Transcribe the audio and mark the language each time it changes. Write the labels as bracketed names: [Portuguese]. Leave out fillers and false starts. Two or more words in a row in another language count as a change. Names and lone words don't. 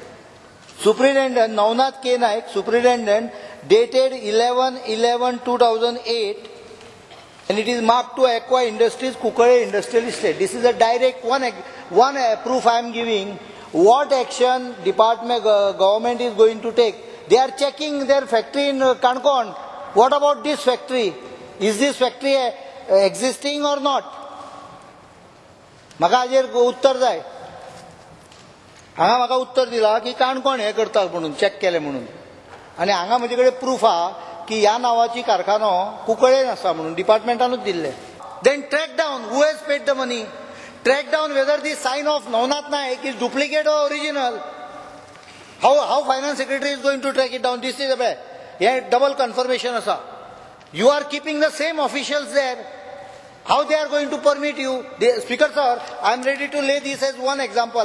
[English] Superintendent Navhind K. Naik, Superintendent, dated 11/11/2008, and it is marked to Aqua Industries, Procured industrial estate. This is a direct one proof I am giving. What action government is going to take? They are checking their factory in Kankon. What about this factory? Is this factory existing or not? [Konkani] Maka hajer uttar jay. Hanga maka uttar dila ki Kankon हे करता म्हणून चेक केले म्हणून. आणि हांगा म्हजे कडेन प्रूफ हा की ह्या नावाची कारखानो कुकळेन आसा म्हणून डिपार्टमेंटानूच दिल्ले. [English] Then track down who has paid the money. Track down whether the sign of Navhind Naik is duplicate or original. How finance secretary is going to track it down? This is a double confirmation asa. You are keeping the same officials there. How they are going to permit you? Speaker sir, I am ready to lay this as one example.